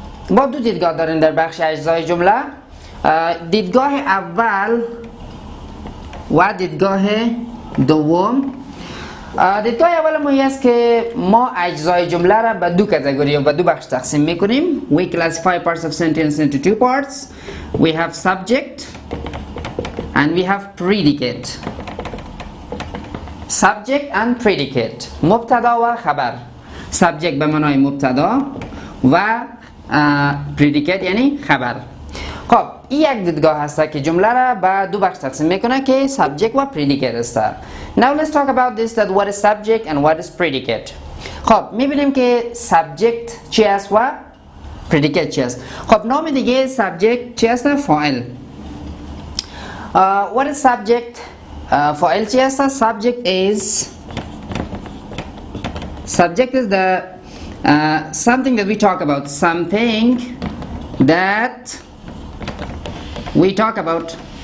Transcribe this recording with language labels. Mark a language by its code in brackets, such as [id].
[fa] با دو دیدگاه دارین در بخش اجزای جمله، دیدگاه اول و دیدگاه دوم. دیدگاه اول ما است که ما اجزای جمله را به دو کاتگوری و به دو بخش تقسیم میکنیم. [en] We classify parts of sentence into two parts. We have subject and we have predicate. Subject and predicate، مبتدا و خبر. [fa] Subject به معنای مبتدا و predicate یعنی خبر. خب این یک دیدگاه هست که جمله را به دو بخش تقسیم میکنه که subject و predicate است. [en] Now let's talk about this, that what is subject and what is predicate. [fa] خب میبینیم که subject چی است و predicate چی است. خب نام دیگه subject چی است؟ فاعل. [en] What is subject؟ [fa] فاعل چی است؟ [en] Subject is the something that we talk about, something that we talk about.